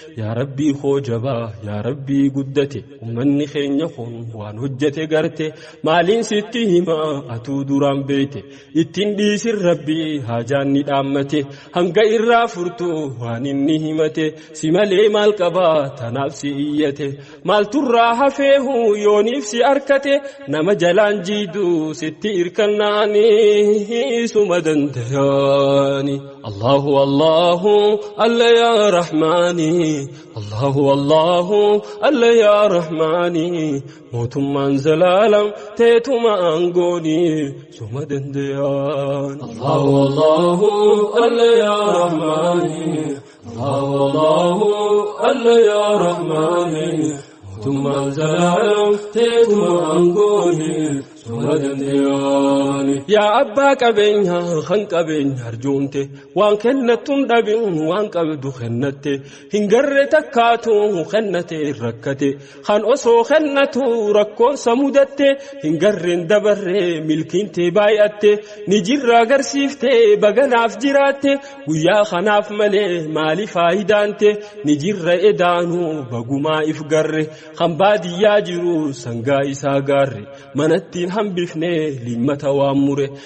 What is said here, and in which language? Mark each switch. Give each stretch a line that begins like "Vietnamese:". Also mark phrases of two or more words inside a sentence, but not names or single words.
Oromo: yaa Rabbii koo jabaa, yaa Rabbii guddate, ummanni keenya kun waan hojjete garte, maaliin sitti himaa atuu duraan beete, ittiin dhiisin Rabbii haajaan ni dhaammate, hanga irraa furtu waan inni himate, si malee maal qabaa tanaaf si iyyate, maalturraa hafeehu yooniif si arkate, nama jalaan jiiduu sitti irkannaani suma dandayaani.
Arabic: الله، الله، الله يا رحمن، الله، الله، الله يا رحمن,
Oromo: mootummaan zalaalam teetuma aangooni suma dandayaan.
Arabic: الله، الله، الله يا رحمن، الله، الله، الله يا رحمن,
Oromo: mootummaan zalaalam teetuma aangooni suma dandayaani. Yaa abbaa qabeenyaa kan qabeenya arjoomte, waan kennattuun dhabin waan qabdu kennatte, hin garre takkaatu kennate rakkate, kan osoo kennatu rakkoon sa mudatte, hin garreen dabarre milkiin tee baay'atte, ni jirra agarsiifte baganaaf jiraatte, guyyaa kanaaf malee maali faayidaante, ni jirra edaanuu bagumaa if garre, kan baadiyyaa jiru sangaa isaa gaarre, manattiin hambifne limmata waan mure,